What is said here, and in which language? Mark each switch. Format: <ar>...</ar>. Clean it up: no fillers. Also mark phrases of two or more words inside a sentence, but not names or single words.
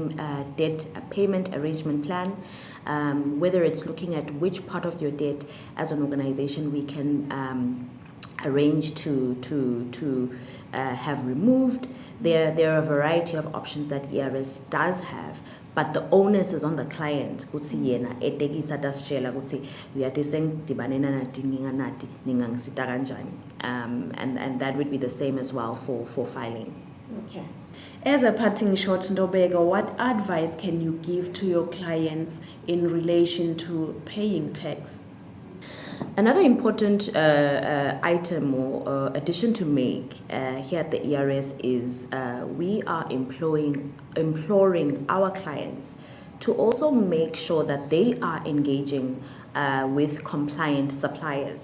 <en>payment arrangement plan, whether it's looking at which part of your debt as an organization we can arrange to have removed. There are a variety of options that ERS does have, but the onus is on the client.</en> <ss>Kutsi yena etekisa tasitshela kutsi uyathi sengidibane nati nginganati ningangisita kanjani.</ss> <en>And that would be the same as well for filing. Okay. As a parting shot, Ndobeko, what advice can you give to your clients in relation to paying tax? Another important item or addition to make here at the ERS is we are imploring our clients to also make sure that they are engaging with compliant suppliers.</en>